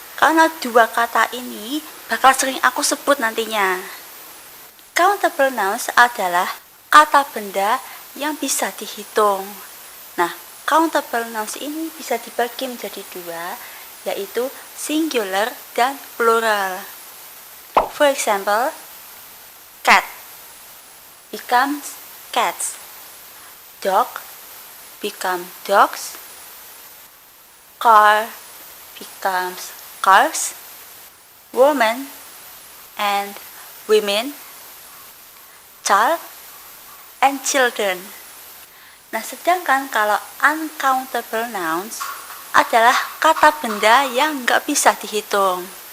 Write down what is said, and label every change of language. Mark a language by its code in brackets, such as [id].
[id] Karena dua kata ini bakal sering aku sebut nantinya. Countable nouns adalah kata benda yang bisa dihitung. Nah, countable nouns ini bisa dibagi menjadi dua, yaitu singular dan plural. [en] For example, cat becomes cats, dog become dogs, car becomes cars, woman and women, child and children. [id] Nah, sedangkan kalau uncountable nouns adalah kata benda yang nggak bisa dihitung.